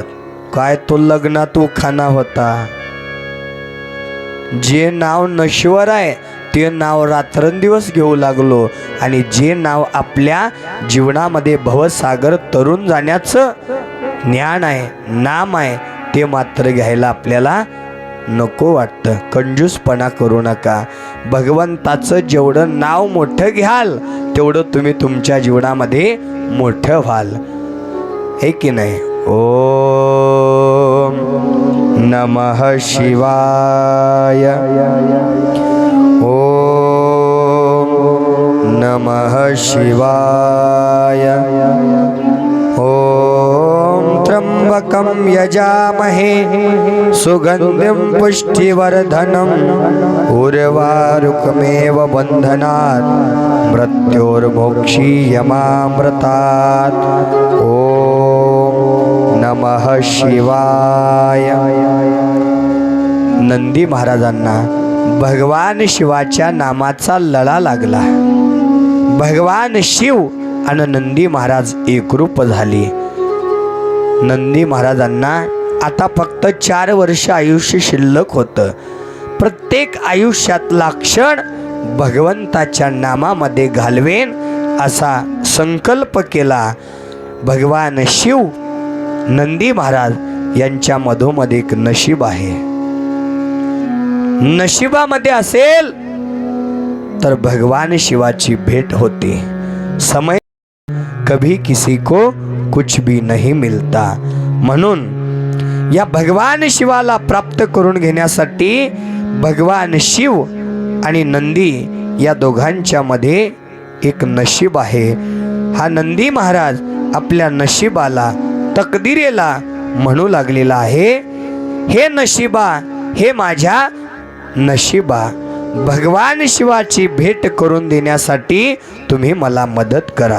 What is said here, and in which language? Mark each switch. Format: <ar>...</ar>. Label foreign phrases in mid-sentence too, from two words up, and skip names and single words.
<mr>काय तो लग्नात उखाणा होता. जे नाव नश्वर आहे ते नाव रात्रंदिवस घेऊ लागलो आणि जे नाव आपल्या जीवनामध्ये भवसागर तरुण जाण्याचं ज्ञान आहे, नाम आहे, ते मात्र घ्यायला आपल्याला नको वाटतं. कंजूसपणा करू नका. भगवंताचं जेवढं नाव मोठं घ्याल तेवढं तुम्ही तुमच्या जीवनामध्ये मोठं व्हाल, हे की नाही?</mr> <sa>ओम नमः शिवाय, ओम नमः शिवाय, ओम त्र्यंबकं यजामहे सुगंधिं पुष्टिवर्धनम् उर्वारुकमेव बन्धनात् मृत्योर्मोक्षीयमामृतात्. ओम नमः शिवाय.</sa> <mr>नंदी महाराजांना भगवान शिवाच्या नामाचा लळा लागला. भगवान शिव आणि नंदी महाराज एकरूप झाले. नंदी महाराजांना आता फक्त 4 वर्ष आयुष्य शिल्लक होतं. प्रत्येक आयुष्यातला क्षण भगवंताच्या नामामध्ये घालवेन असा संकल्प केला. भगवान शिव नंदी महाराज यांच्या मधोमध एक नशीब आहे. नशिबामध्ये असेल तर भगवान शिवाची भेट होते.</mr> <hi>समय कभी किसी को कुछ भी नहीं मिलता.</hi> <mr>म्हणून या भगवान शिवाला प्राप्त करून घेण्यासाठी भगवान शिव आणि नंदी या दोघांच्या मध्ये एक नशीब आहे. हा नंदी महाराज आपल्या नशिबाला, तकदिरेला म्हणू लागलेला आहे, हे नशिबा, हे माझ्या नशिबा, भगवान शिवाची भेट करून देण्यासाठी तुम्ही मला मदत करा.</mr>